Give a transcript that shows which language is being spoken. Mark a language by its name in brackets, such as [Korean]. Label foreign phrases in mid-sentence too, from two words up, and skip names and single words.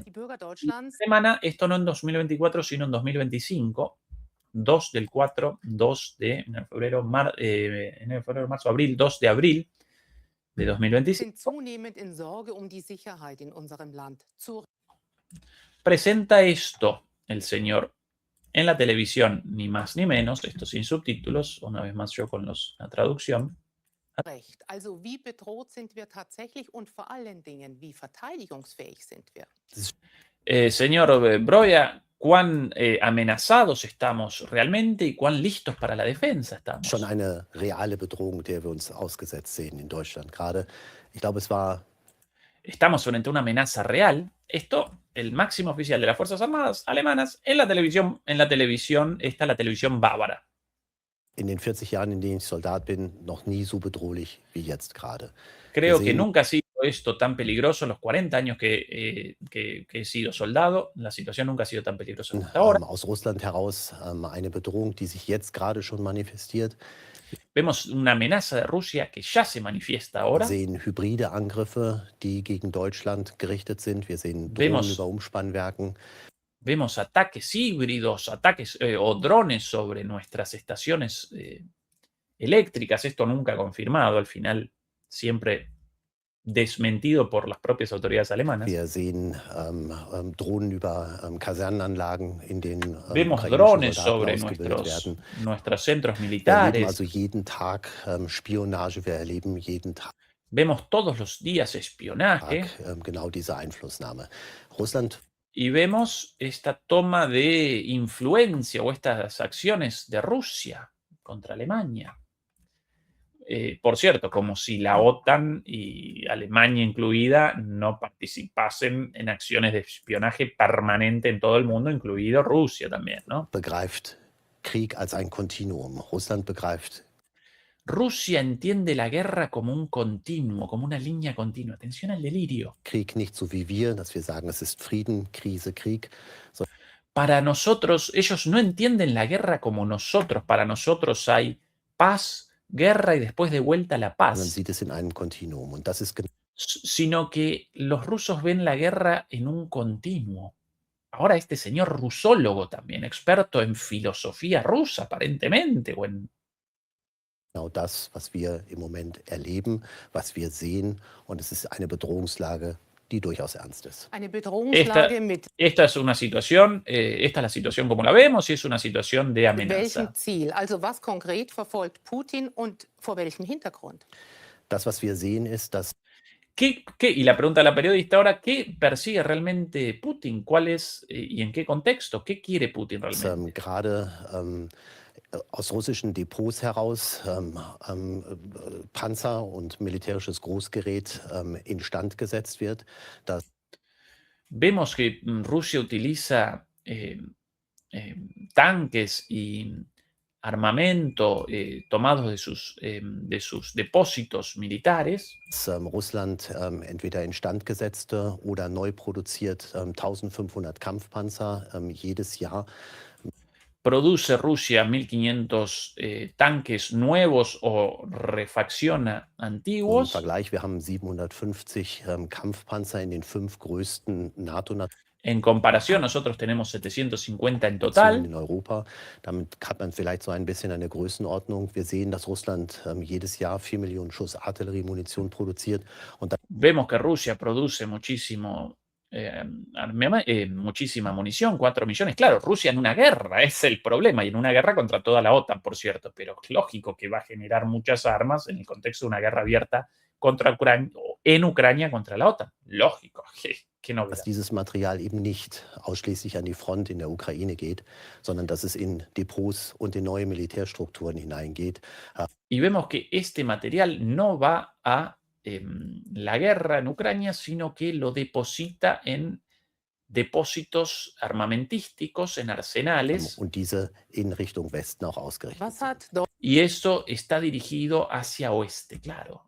[Spanish] Esta semana, esto no en 2024, sino en 2025, 2 del 4, 2 de febrero, marzo, abril, 2 de abril de 2025. Presenta esto el señor en la televisión, ni más ni menos, esto sin subtítulos, una vez más yo con la traducción. [German] Also, wie bedroht sind wir tatsächlich und vor allen Dingen, wie verteidigungsfähig sind wir? Señor Breuer, ¿cuán amenazados estamos realmente y cuán listos para la defensa estamos? Schon eine reale Bedrohung, der wir uns ausgesetzt sehen in Deutschland gerade. Ich glaube, es war. [Spanish] Estamos frente a una amenaza real. Esto, el máximo oficial de las Fuerzas Armadas alemanas, en la televisión está la televisión bávara. [German] In den 40 Jahren, in denen ich Soldat bin, noch nie so bedrohlich wie jetzt gerade. [Spanish] Creo que nunca ha sido esto tan peligroso en los 40 años que he sido soldado. La situación nunca ha sido tan peligrosa hasta ahora. [German] Aus Russland heraus eine Bedrohung, die sich jetzt gerade schon manifestiert. [Spanish] Vemos una amenaza de Rusia que ya se manifiesta [German] Wir [Spanish] ahora. [German] sehen hybride Angriffe, die gegen Deutschland gerichtet sind. Wir sehen Drohnen über Umspannwerken. [Spanish] Vemos ataques híbridos, ataques o drones sobre nuestras estaciones eléctricas. Esto nunca confirmado, al final siempre desmentido por las propias autoridades alemanas. [German] Wir sehen Drohnen über Kasernenanlagen, in denen [Spanish] Vemos [German] ukrainische [Spanish] drones [German] Soldaten [Spanish] sobre [German] ausgebildet werden. [Spanish] nuestros centros [German] Wir erleben [Spanish] militares. [German] also jeden Tag Spionage. Wir erleben jeden Tag [Spanish] Vemos todos los días espionaje [German] genau diese Einflussnahme. Russland [Spanish] y vemos esta toma de influencia o estas acciones de Rusia contra Alemania. Por cierto, como si la OTAN y Alemania incluida no participasen en acciones de espionaje permanente en todo el mundo, incluido Rusia también, ¿no? [German] begreift Krieg als ein Kontinuum. Russland begreift [Spanish] Rusia entiende la guerra como un continuo, como una línea continua. Atención al delirio. [German] Krieg nicht so wie wir, dass wir sagen, es ist Frieden, Krise, Krieg. [Spanish] Para nosotros, ellos no entienden la guerra como nosotros. Para nosotros hay paz, guerra y después de vuelta la [German] Man [Spanish] paz. [German] sieht es in einem Kontinuum. Und das ist [Spanish] Sino que los rusos ven la guerra en un continuo. Ahora este señor rusólogo también, experto en filosofía rusa aparentemente, o en [German] genau das, was wir im Moment erleben, was wir sehen. Und es ist eine Bedrohungslage, die durchaus ernst ist. Eine Bedrohungslage mit [Spanish] esta es una situación, esta es la situación como la vemos y es una situación de amenaza. [German] welchem Ziel? Also was konkret verfolgt Putin und vor welchem Hintergrund? Das, was wir sehen, ist, dass [Spanish] Y la pregunta de la periodista ahora, ¿qué persigue realmente Putin? ¿Cuál es y en qué contexto? ¿Qué quiere Putin realmente? [German] gerade aus russischen Depots heraus Panzer und militärisches Großgerät instand gesetzt wird. Das [Spanish] Vemos que Rusia utiliza tanques y armamento tomados de sus depósitos militares. [German] Russland entweder instand gesetzte oder neu produziert 1500 Kampfpanzer jedes Jahr. [Spanish] Produce Rusia 1500 tanques nuevos o refacciona [German] Im [Spanish] antiguos. [German] Vergleich, wir haben 750 Kampfpanzer in den 5 größten NATO-Nationen [Spanish] En comparación, nosotros tenemos 750 en total. [German] in Europa. Damit hat man vielleicht so ein bisschen eine Größenordnung. Wir sehen, dass Russland jedes Jahr 4 Millionen Schuss Artilleriemunition produziert. Und [Spanish] Vemos que Rusia produce muchísima munición, 4 millones. Claro, Rusia en una guerra es el problema, y en una guerra contra toda la OTAN, por cierto, pero es lógico que va a generar muchas armas en el contexto de una guerra abierta contra Ucrania o en Ucrania contra la OTAN. Lógico, qué novedad. [German] dass dieses Material eben nicht ausschließlich an die Front in der Ukraine geht, sondern dass es in Depots und in neue Militärstrukturen hineingeht. [Spanish] Y vemos que este material no va a la guerra en Ucrania, sino que lo deposita en depósitos armamentísticos, en arsenales, [German] Und diese in Richtung Westen auch ausgerichtet Was sind. hat [Spanish] y eso está dirigido hacia oeste, claro.